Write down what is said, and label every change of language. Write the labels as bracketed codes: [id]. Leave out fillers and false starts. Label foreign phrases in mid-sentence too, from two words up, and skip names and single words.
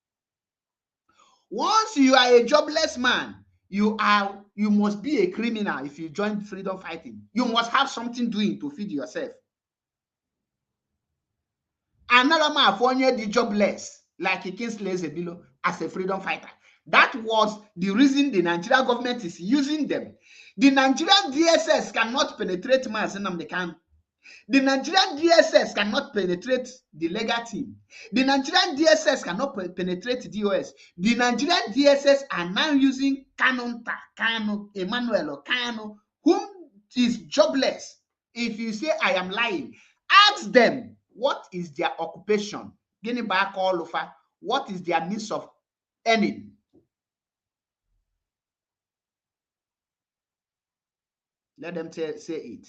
[en] Once you are a jobless man, you must be a criminal if you join freedom fighting. You must have something doing to feed yourself. Another man for the jobless, like kingsley ezebuilo, as a freedom fighter. That was the reason the Nigerian government is using them. The Nigerian DSS cannot penetrate MAZI Nnamdi Kanu. The Nigerian DSS cannot penetrate the legal team. The Nigerian DSS cannot penetrate DOS. The Nigerian DSS are now using Kanu, Emmanuel or Kanu, whom is jobless. If you say I am lying, ask them what is their occupation. Getting back all over, what is their means of earning? Let them say it.